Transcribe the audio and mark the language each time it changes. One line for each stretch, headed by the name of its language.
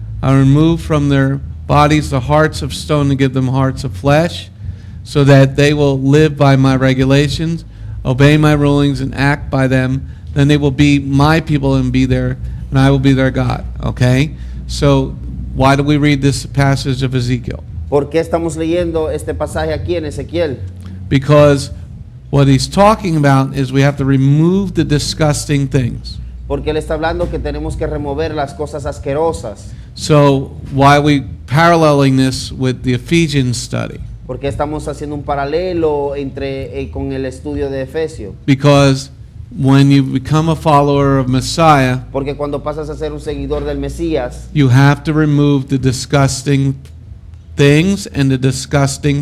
English: I will remove from their bodies the hearts of stone and give them hearts of flesh, so that they will live by my regulations, obey my rulings, and act by them. Then they will be my people and I will be their God. Okay? So why do we read this passage of Ezekiel?
Spanish: ¿Por qué estamos leyendo este pasaje aquí en Ezequiel?
English: Because what he's talking about is we have to remove the disgusting things.
Spanish: Porque él está hablando que tenemos que remover las cosas asquerosas.
English: So why are we paralleling this with the Ephesians study?
Spanish: Porque estamos haciendo un paralelo con el estudio de Efesios.
English: Because when you become a follower of Messiah,
Spanish: Porque cuando pasas a ser un seguidor del Mesías,
English: you have to remove the disgusting things and the disgusting